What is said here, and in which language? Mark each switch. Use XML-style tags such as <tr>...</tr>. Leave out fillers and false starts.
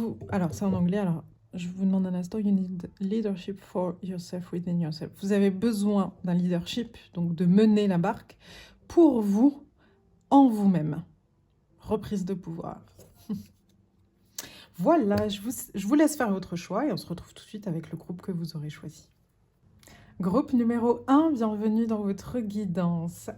<fr>Alors, c'est en anglais, alors je vous demande un instant.</fr> <en>You need leadership for yourself within yourself.</en> <fr>Vous avez besoin d'un leadership, donc de mener la barque pour vous, en vous-même. Reprise de pouvoir. Voilà, je vous laisse faire votre choix et on se retrouve tout de suite avec le groupe que vous aurez choisi. Groupe numéro 1, bienvenue dans votre guidance.</fr>